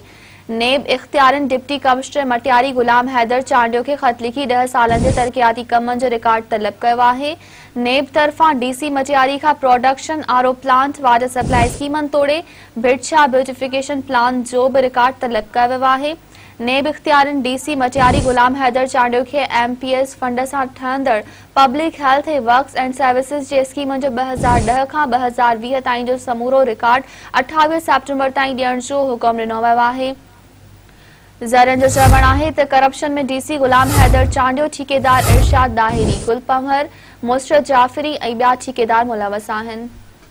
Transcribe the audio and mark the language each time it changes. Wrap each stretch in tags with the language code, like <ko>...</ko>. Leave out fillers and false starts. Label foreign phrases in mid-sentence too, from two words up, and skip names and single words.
<sd>नेब इख़्तियारनि डिप्टी कमिश्नर मटियारी गुलाम हैदर चांडियो खे ख़त लिखी 10 सालनि जे तरक़ियाती कमनि जो रिकॉर्ड तलब कयो आहे। नेब तरफ़ां डीसी मटियारी खां</sd> <en>production RO plant water supply</en> <sd>स्कीमनि तोड़े भिटछा</sd> <en>beautification plan</en> <sd>जो भी रिकॉर्ड तलब कयो वियो आहे। नेब इख़्तियारनि डीसी मटियारी गुलाम हैदर चांडियो खे एमपीएस फंड सां ठहंदड़ पब्लिक हेल्थ वर्क्स एंड सर्विसेज जे स्कीमनि जो 2010 खां 2020 ताईं जो समूरो रिकॉर्ड 28 सेप्टेम्बर ताईं ॾियण जो हुकुम ॾिनो वियो आहे। ज़रियनि जो चवणु आहे त करप्शन में डीसी गुलाम हैदर चांडियो, ठेकेदार इरशाद दाहिरी, गुल पंवर, मुस्रत जाफरी ऐं ॿिया ठेकेदार मुलवस आहिनि।</sd>